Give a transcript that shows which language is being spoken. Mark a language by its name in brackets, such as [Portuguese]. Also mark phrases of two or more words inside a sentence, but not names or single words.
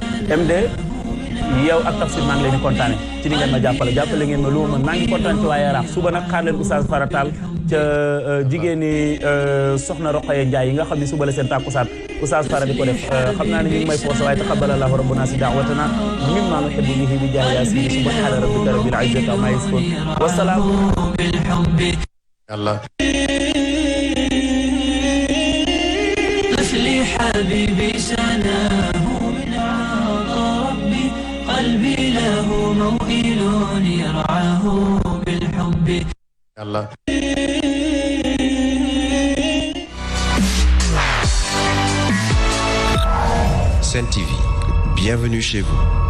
[Wolof] MD yow ak Tafsir maa ngi leen di kontaane ci ni ngeen ma jàppale ngeen ma lu ma mën maa ngi kontaan ci waa Yaraax suba nag xaar leen Oustaz Faratal ca jigéeni soxna Roqaya Ndiaye yi nga xam ne suba la seen tàkkusaan Oustaz Fara di ko def xam naa ne ñu ngi may forcé waaye [Arabic] تقبل الله ربنا في دعوتنا مما نحب به بجاه ياسين سبحان ربك رب العزة عما يصفون وسلام [Wolof] yàlla [Arabic] طفلي حبيبي سلام من عطاء ربي قلبي له موئل يرعاه بالحب [Wolof] yàlla Sen TV, [French] bienvenue chez vous.